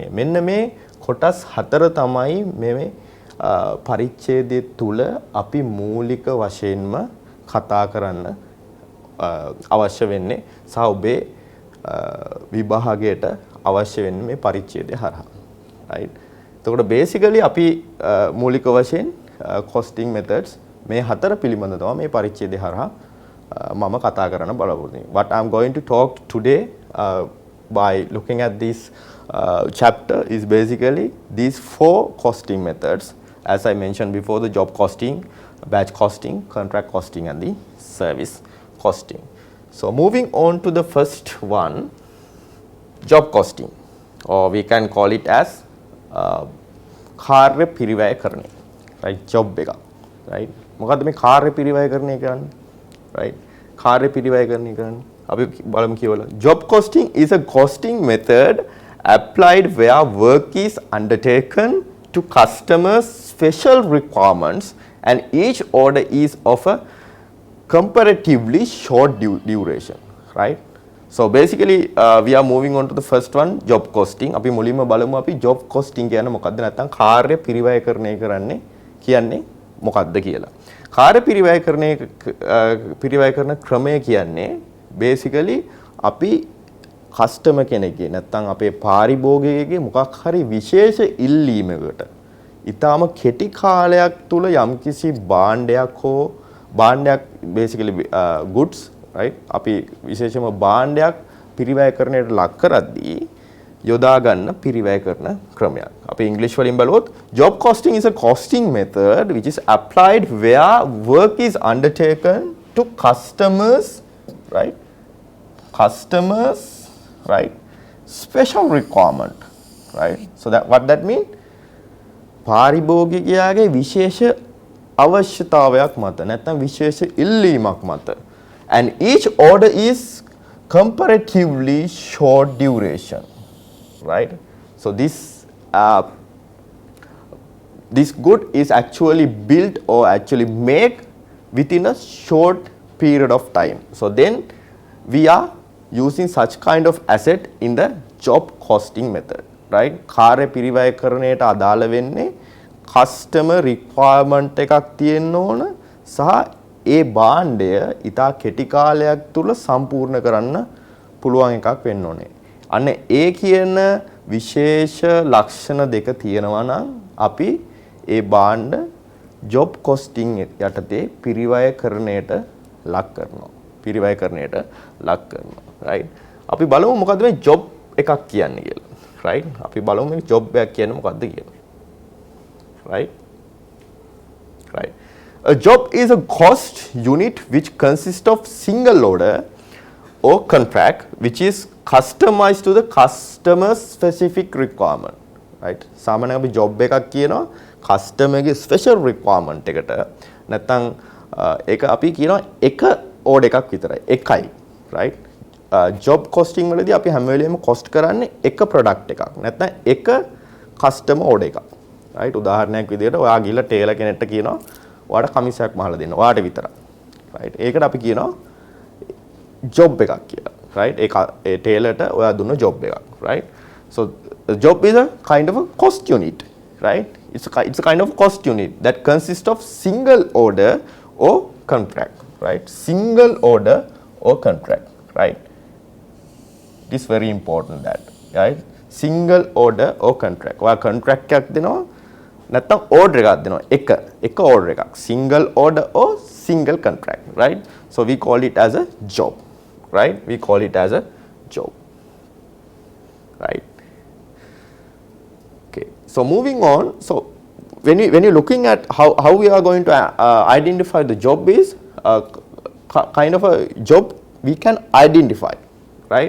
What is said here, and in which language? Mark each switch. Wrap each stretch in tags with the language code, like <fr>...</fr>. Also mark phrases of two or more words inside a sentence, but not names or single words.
<si>මෙන්න මේ කොටස් හතර තමයි මේ පරිච්ඡේදයේ තුල අපි මූලික වශයෙන්ම කතා කරන්න අවශ්‍ය වෙන්නේ සහ ඔබේ විභාගයට අවශ්‍ය වෙන්නේ මේ පරිච්ඡේදය හරහා. right. එතකොට basically අපි මූලික වශයෙන්</si> <en>costing methods</en> <si>මේ හතර පිළිබඳව තමයි මේ පරිච්ඡේදය හරහා මම කතා කරන්න බලාපොරොත්තු වෙන්නේ.</si> <en>What I'm going to talk today by looking at this chapter is basically these 4 costing methods, as I mentioned before: the job costing, batch costing, contract costing, and the service costing. So moving on to the first one, job costing, or we can call it as</en> <si>කාර්ය පිරිවැය කරණය. right, job එක. right, මොකද්ද මේ කාර්ය පිරිවැය කරණය කියන්නේ? right, කාර්ය පිරිවැය කරණය කියන්නේ අපි බලමු කියවල.</si> <en>Job costing is a costing method applied where work is undertaken to customers' special requirements and each order is of a comparatively short duration. right. So basically we are moving on to the first one, job costing.</en> <si>අපි මුලින්ම බලමු අපි</si> <en>job costing</en> <si>කියන්නේ මොකක්ද නැත්නම් කාර්ය පිරිවැය කරණය කරන්නේ කියන්නේ මොකක්ද කියලා. කාර්ය පිරිවැය කරන ක්‍රමය කියන්නේ basically අපි කස්ටමර් කෙනෙක්ගේ නැත්නම් අපේ පාරිභෝගිකයෙක්ගේ මොකක් හරි විශේෂ ඉල්ලීමකට ඊටාම කෙටි කාලයක් තුල යම්කිසි භාණ්ඩයක්</si> <en>basically goods, right,</en> <si>අපි විශේෂම භාණ්ඩයක් පිරිවැය කරන්නට ලක් කරද්දී යොදා ගන්න පිරිවැය කරන ක්‍රමයක්. අපි ඉංග්‍රීසි වලින් බලුවොත්</si> <en>job costing is a costing method which is applied where work is undertaken to customers, right, special requirement, right. So what that mean?</en> <si>පාරිභෝගිකයාගේ විශේෂ අවශ්‍යතාවයක් මත නැත්නම් විශේෂ ඉල්ලීමක් මත,</si> <en>and each order is comparatively short duration, right. So this good is actually built or actually made within a short period of time. So then we are using such kind of asset in the job costing method, right.</en> <si>කාර්ය පිරිවැය කරණයට අදාළ වෙන්නේ</si> <en>customer requirement</en> <si>එකක් තියෙන්න ඕන සහ ඒ භාණ්ඩය ඊට කෙටි කාලයක් තුල සම්පූර්ණ කරන්න පුළුවන් එකක් වෙන්න ඕනේ. අන්න ඒ කියන විශේෂ ලක්ෂණ දෙක තියෙනවා නම් අපි ඒ භාණ්ඩ</si> <en>job costing</en> <si>යටතේ පිරිවැය කරණයට ලක් කරනවා. right. අපි බලමු මොකද්ද මේ job එකක් කියන්නේ කියලා. right. අපි බලමු මේ job එකක් කියන්නේ මොකද්ද කියලා.</si> <en>right. A job is a cost unit which consists of single order or contract which is customized to the customer's specific requirement, right.</en> <si>සාමාන්‍යයෙන් අපි job එකක් කියනවා customer ගේ</si> <en>special requirement</en> <si>එකට. නැත්නම් ඒක අපි කියනවා එක order එකක් විතරයි. එකයි, right.</si> <en>job costing</en> <si>වලදී අපි හැම වෙලෙම cost කරන්නේ එක product එකක්. නැත්නම් එක</si> <en>customer order</en> <si>එකක්. right. උදාහරණයක් විදිහට ඔයා ගිහලා ටේලර් කෙනෙක්ට කියනවා ඔයාට කමිසයක් මහලා දෙන්න. ඔයාට විතරයි. right. ඒකට අපි කියනවා job එකක් කියලා. right. ඒ ටේලර්ට ඔයා දුන්න job එකක්.</si> <en>right. So the job is a kind of a cost unit, right. It's a kind of cost unit that consists of single order or contract, right. Single order or contract, right. It is very important that, right. Single order or contract.</en> <si>ඔයා contract එකක් දෙනවා නැත්නම් order එකක් දෙනවා. එක order එකක්.</si> <en>Single order or single contract, right. So we call it as a job, right. We call it as a job, right. Okay. So moving on. So when you're looking at how we are going to identify the job is kind of a job we can identify, right.</en>